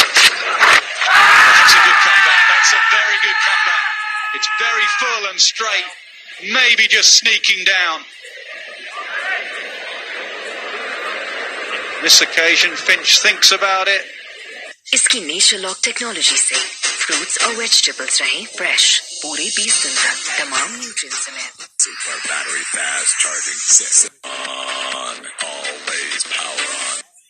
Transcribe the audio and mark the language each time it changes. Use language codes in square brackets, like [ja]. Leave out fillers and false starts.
[en] That's a very good comeback. It's very full and straight, maybe just sneaking down. This occasion, Finch thinks about it. [hi] इसकी nature lock technology से fruits और vegetables रहें fresh पूरे 20 दिन तक तमाम nutrients समेत [en] Super battery fast charging system on, always power on.